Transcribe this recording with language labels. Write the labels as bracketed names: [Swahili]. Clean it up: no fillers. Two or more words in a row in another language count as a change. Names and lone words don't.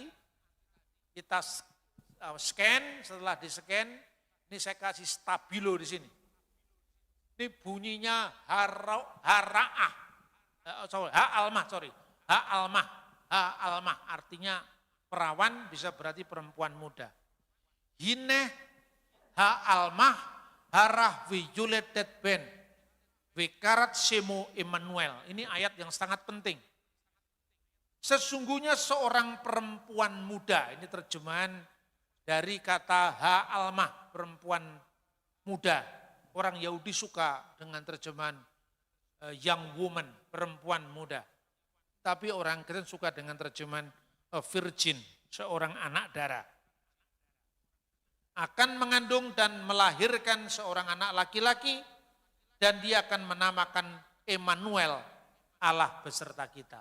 [Indonesian] Kita scan, setelah di-scan, ini saya kasih stabilo di sini. Ini bunyinya ha'almah, ha'almah artinya perawan, bisa berarti perempuan muda. [Hebrew] הנה העלמה הרה וילדת בן וקראת שמו עמנואל. [Indonesian] Ini ayat yang sangat penting. Sesungguhnya seorang perempuan muda, ini terjemahan dari kata ha'almah, perempuan muda. Orang Yahudi suka dengan terjemahan [English] young woman, [Indonesian] perempuan muda. Tapi orang Kristen suka dengan terjemahan virgin, seorang anak darah. Akan mengandung dan melahirkan seorang anak laki-laki, dan dia akan menamakan Emmanuel, Allah beserta kita.